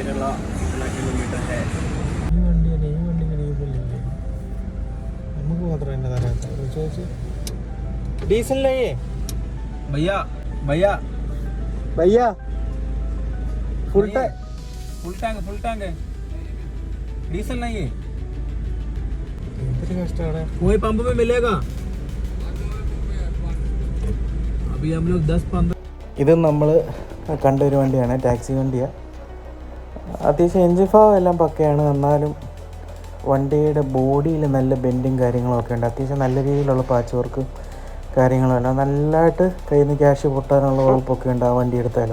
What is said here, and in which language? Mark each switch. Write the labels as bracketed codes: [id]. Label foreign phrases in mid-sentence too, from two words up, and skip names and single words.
[hi] केरला कितना किलोमीटर है? [ml] ഈ വണ്ടി ഡീസലില്ലേ നമുക്ക് മാത്രം എന്നെ തരാത്ത ചോദിച്ചു ഡീസലില്ലേ [hi] भैया भैया भैया फुल टैंक है डीजल नहीं है [ml] എന്തൊരു കഷ്ടമാണ് [hi] कोई पंप में मिलेगा अभी हम लोग 10-15 [ml] ഇത് നമ്മൾ കണ്ട ഒരു വണ്ടിയാണ്, ടാക്സി വണ്ടിയാണ്. അത്യാവശ്യം എൻജിൻ ഭാഗം എല്ലാം പക്കയാണ്. എന്നാലും വണ്ടിയുടെ ബോഡിയിൽ നല്ല ബെൻഡും കാര്യങ്ങളൊക്കെ ഉണ്ട്. അത്യാവശ്യം നല്ല രീതിയിലുള്ള [en] patch work [ml] കാര്യങ്ങളുമെല്ലാം നല്ലതായിട്ട് കയ്യിൽ നിന്ന് ക്യാഷ് പൊട്ടാനുള്ള വകുപ്പൊക്കെ ഉണ്ട് ആ വണ്ടി എടുത്താലും.